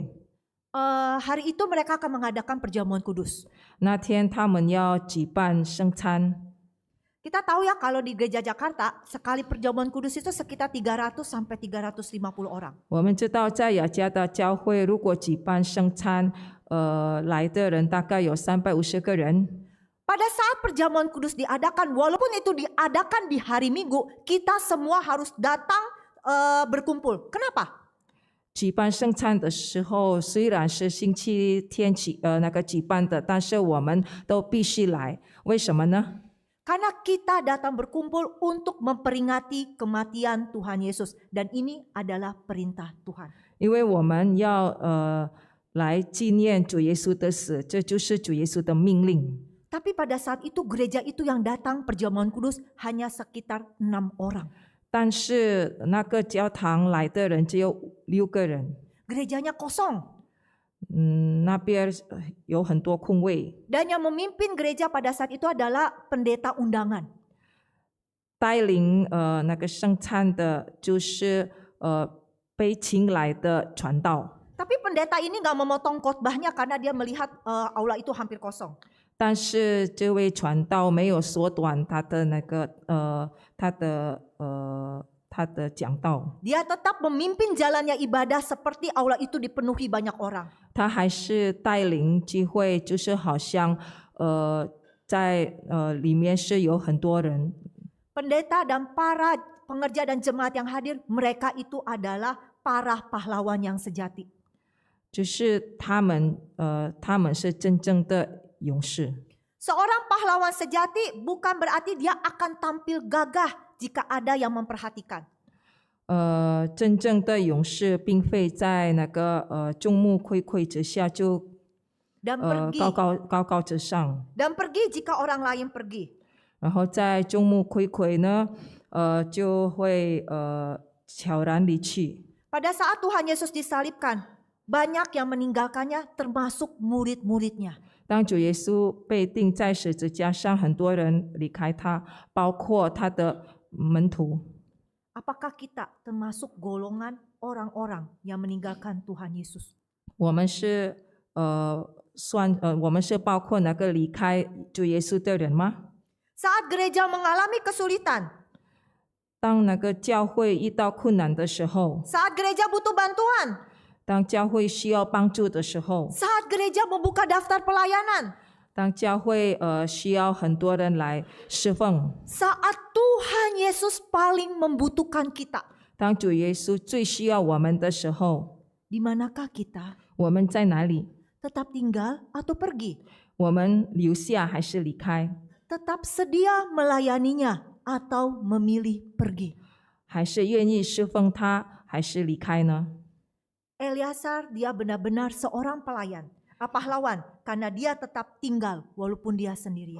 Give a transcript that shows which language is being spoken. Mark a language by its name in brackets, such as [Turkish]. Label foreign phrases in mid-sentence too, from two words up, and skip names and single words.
[Indonesian] hari itu mereka akan mengadakan perjamuan kudus. [Chinese] 那天他们要举办圣餐。 [Indonesian] Kita tahu ya kalau di gereja Jakarta sekali perjamuan kudus itu sekitar 300 sampai 350 orang. [Chinese] 我们知道在雅加的教会，如果举办圣餐，来的人大概有350个人。 [Indonesian] Pada saat perjamuan kudus diadakan, walaupun itu diadakan di hari Minggu, kita semua harus datang berkumpul. Kenapa? [Chinese] 举办圣餐的时候，虽然是星期天举办的，但是我们都必须来。为什么呢？ [Indonesian] Karena kita datang berkumpul untuk memperingati kematian Tuhan Yesus. Dan ini adalah perintah Tuhan. [Chinese] 因为我们要来纪念主耶稣的死，这就是主耶稣的命令。 [Indonesian] Tapi pada saat itu gereja itu yang datang perjamuan kudus hanya sekitar 6 orang. [Chinese] 但是那个教堂来的人只有6个人， [Indonesian] Gerejanya kosong. [Chinese] 那边有很多空位。 [Indonesian] Dan yang memimpin gereja pada saat itu adalah pendeta undangan. [Chinese] 带领那个圣餐的就是被请来的传道。 [Indonesian] Tapi pendeta ini nggak memotong khotbahnya karena dia melihat aula itu hampir kosong. [Chinese] 但是这位传道没有缩短他的讲道， [Indonesian] Dia tetap memimpin jalannya ibadah seperti aula itu dipenuhi banyak orang. [Chinese] 他还是带领聚会，就是好像在里面是有很多人。 [Indonesian] Pendeta dan para pengerja dan jemaat yang hadir, mereka itu adalah para pahlawan yang sejati. [Chinese] 就是他们是真正的勇士。 [Indonesian] Seorang pahlawan sejati bukan berarti dia akan tampil gagah jika ada yang memperhatikan. [Chinese] 真正的勇士并非在那个众目睽睽之下就高高之上， [Indonesian] Dan pergi jika orang lain pergi. [Chinese] 然后在众目睽睽呢，就会悄然离去。 [Indonesian] Pada saat Tuhan Yesus disalibkan, banyak yang meninggalkannya termasuk murid-muridnya. [Chinese] 当主耶稣被钉在十字架上，很多人离开他，包括他的门徒。 [Indonesian] Apakah kita termasuk golongan orang-orang yang meninggalkan Tuhan Yesus? [Chinese] 我们是包括那个离开主耶稣的人吗？ [Indonesian] Saat gereja mengalami kesulitan, [Chinese] 当那个教会遇到困难的时候， [Indonesian] saat gereja butuh bantuan, [Chinese] 当教会需要帮助的时候， [Indonesian] saat gereja membuka daftar pelayanan, [Chinese] 当教会需要很多人来侍奉， [Indonesian] Saat Tuhan Yesus paling membutuhkan kita, [Chinese] 当主耶稣最需要我们的时候， [Indonesian] di manakah kita? [Chinese] 我们在哪里？ [Indonesian] Tetap tinggal atau pergi? [Chinese] 我们留下还是离开？ [Indonesian] Tetap sedia melayaninya atau memilih pergi? [Chinese] 还是愿意侍奉他，还是离开呢？ [Indonesian] Eleazar dia benar-benar seorang pelayan, pahlawan, karena dia tetap tinggal walaupun dia sendirian.